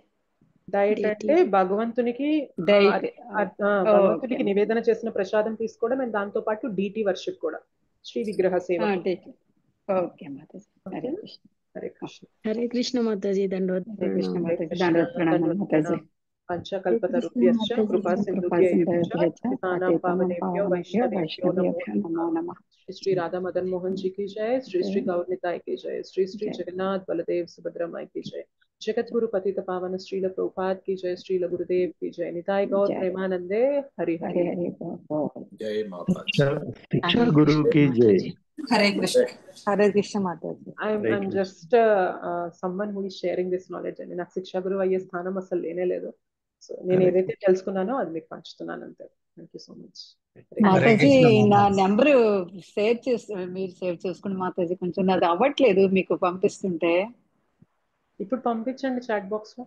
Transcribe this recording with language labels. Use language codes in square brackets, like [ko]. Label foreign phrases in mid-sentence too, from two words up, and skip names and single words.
[te] డైట్ అంటే భగవంతునికి నివేదన చేసిన ప్రసాదం తీసుకోవడం, అండ్ దాంతో పాటు [en] deity worship [te] కూడా, శ్రీ విగ్రహ సేవ. ఓకే మాతాజీ. హరే కృష్ణ. హరే కృష్ణ. హరే కృష్ణ మాతాజీ. [sa] పంచకల్పతరుభ్యశ్చ కృపా సింధుభ్యశ్చ పతితానాం పావనేభ్యో వైష్ణవేభ్యో నమో నమః. [hi] श्री राधा मदन मोहन जी की जय, श्री श्री गौर निताय की जय, श्री श्री जगन्नाथ बलदेव सुभद्रा माई की जय, जगत गुरु पतित पावन श्रील प्रभुपाद की जय, श्रील गुरुदेव की जय, निताय गौर प्रेमानंदे हरि हरि। जय माता शिक्षा गुरु की जय। [te] హరే కృష్ణ. హరే కృష్ణ మాతాజీ. [en] I'm just someone who is sharing this knowledge అండి. [te] నాకు శిక్షా గురువు అయ్యే స్థానం అసలు లేనే లేదు. సో నేను ఏదైతే తెలుసుకున్నానో అది మీకు పంచుతున్నాను అంతే. [en] thank you so much [te] మాతాజీ. నా నెంబర్ మీరు సేవ్ చేసుకోండి మాతాజీ. కొంచెం నాది అవ్వట్లేదు మీకు పంపిస్తుంటే. ఇప్పుడు పంపించండి [en] chat box [te] లో.